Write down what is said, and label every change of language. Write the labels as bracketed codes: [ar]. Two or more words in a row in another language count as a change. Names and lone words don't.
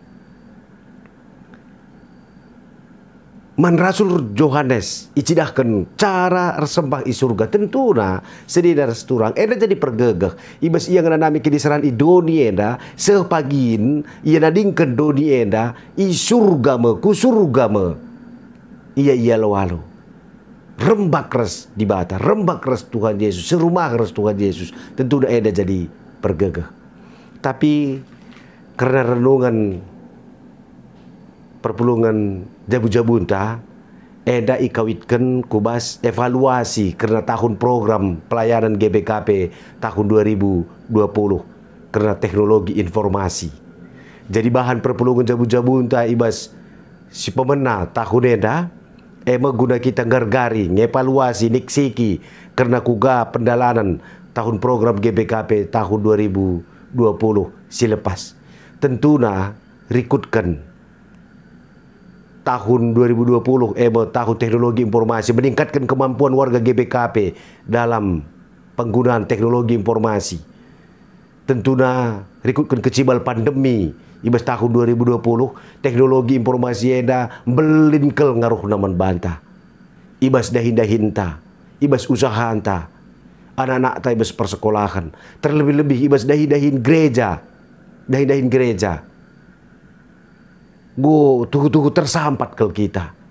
[btx] Man Rasul Yohanes icidahkan cara resembah i surga, tentuna sedina resturang eda jadi pergegeh ibas ia ngenanami kedisaran i doni eda sepagin ia nadingken doni eda i surga me ku surga me ia lawalo rembak res di bata, rembak res Tuhan Yesus, serumah res Tuhan Yesus, tentu eda jadi pergegeh. Tapi karena renungan perpulungan jabu-jabu unta eda ikawitkan kubas evaluasi karena tahun program pelayanan GBKP tahun 2020 karena [id] teknologi informasi. [btx] Jadi bahan perpulungan jabu-jabu unta ibas si pemena tahun eda guna kita gargari ngevaluasi niksiki karena kuga pendalanan tahun program GBKP tahun 2020 silepas. Tentuna rikutkan [id] tahun 2020 tahun teknologi informasi, meningkatkan kemampuan warga GBKP dalam penggunaan teknologi informasi. [btx] Tentuna rikutkan kecibal pandemi ibas tahun 2020 [id] teknologi informasi [btx] enda belinkel ngaruh naman banta. Ibas dahin-dahinta, ibas usahanta, anak-anak ta ibas persekolahan, terlebih-lebih ibas dahin-dahin gereja, dahin-dahin gereja. Go tuhu-tuhu tersampat ke kita.